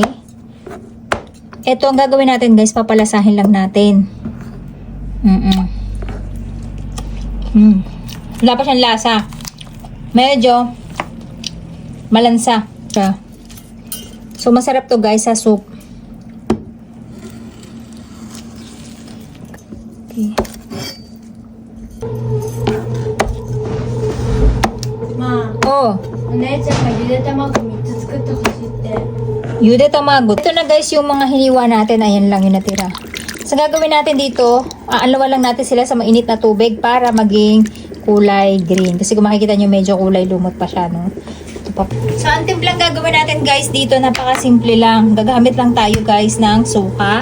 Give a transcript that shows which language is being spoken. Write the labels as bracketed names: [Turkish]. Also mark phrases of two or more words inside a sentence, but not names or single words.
[Filipino] Ito ang gagawin natin, guys. Papalasahin lang natin. Wala pa siyang lasa. Medyo malansa siya. So, masarap to, guys, sa soup. Okay. Oh. [Japanese] お姉ちゃんがゆで卵3つ作ってほしいって。ゆで卵. [Filipino] Ito na, guys, yung mga hiniwa natin. Ayan lang yung natira. So, gagawin natin dito, aalawa lang natin sila sa mainit na tubig para maging kulay green. Kasi kung makikita nyo, medyo kulay lumot pa siya, no? Ito pa. So, ang timplang gagawin natin, guys, dito, napakasimple lang. Gagamit lang tayo, guys, ng suka.